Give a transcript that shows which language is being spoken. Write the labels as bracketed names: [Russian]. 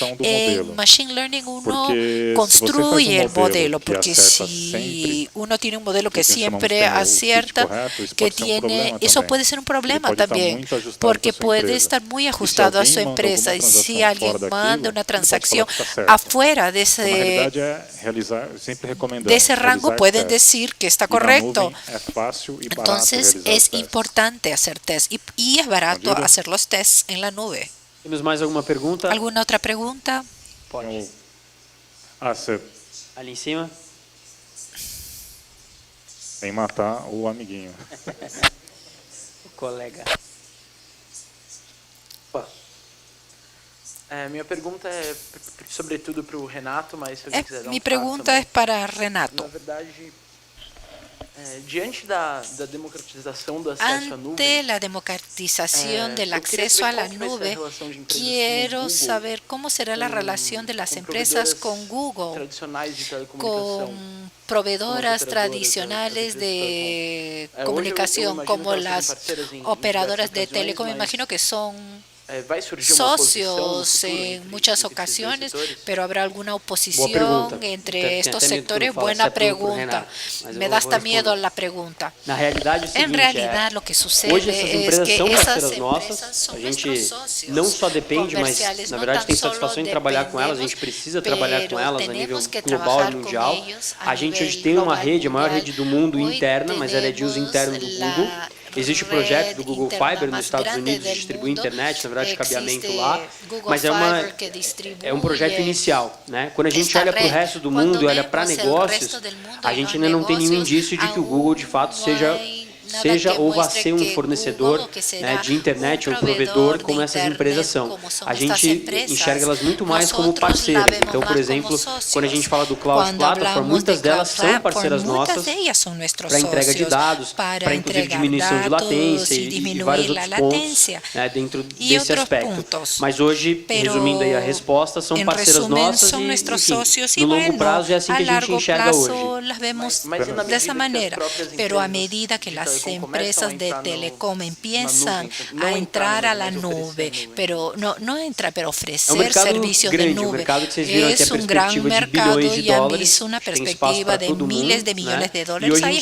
[Spanish] En Machine Learning uno construye el modelo, porque si uno tiene un modelo que siempre acierta, eso puede ser un problema también, porque puede estar muy ajustado a su empresa. Y si alguien manda una transacción afuera de ese rango, pueden decir que está correcto. Entonces, es importante hacer test y es barato hacer los tests en la nube. [Portuguese] ¿Temos mais alguma pergunta? [Spanish] ¿Alguna otra pregunta? [Portuguese] Pode. Ali em cima. Sem matar o amiguinho. O colega. Minha pergunta é sobretudo para o Renato, mas se ele quiser dar [Spanish] Mi pregunta es para Renato. [Portuguese] Na verdade, diante da democratização do acesso à nuvem, [Spanish] ante la democratización del acceso a la nube, quiero saber cómo será la relación de las empresas con Google, con proveedoras tradicionales de comunicación como las operadoras de telecom. Me imagino que son socios en muchas ocasiones, pero habrá alguna oposición entre estos sectores. Buena pregunta. Me da hasta miedo la pregunta. En realidad lo que sucede es que esas empresas son nuestros socios. [Portuguese] Não só depende, mas na verdade tem satisfação em trabalhar com elas. A gente precisa trabalhar com elas a nível global e mundial. A gente hoje tem uma rede, a maior rede do mundo interna, mas ela é de uso interno do Google. Existe o projeto do Google Fiber nos Estados Unidos de distribuir internet, na verdade, cabeamento lá, mas é um projeto inicial, né? Quando a gente olha para o resto do mundo e olha para negócios, a gente ainda não tem nenhum indício de que o Google, de fato, seja ou vá ser um fornecedor, né, de internet ou provedor como essas empresas são. A gente enxerga elas muito mais como parceiras. Então, por exemplo, quando a gente fala do Cloud Platform, muitas delas são parceiras nossas para entrega de dados, para inclusive diminuição de latência e vários outros pontos, né, dentro desse aspecto. Mas hoje, resumindo aí a resposta, são parceiras nossas e, enfim, no longo prazo é assim que a gente enxerga hoje. Dessa maneira, [Spanish] pero a medida que las empresas de telecom empiezan a entrar a la nube, pero no entra, pero ofrecer servicios de nube. Es un gran mercado y han visto una perspectiva de miles de millones de dólares.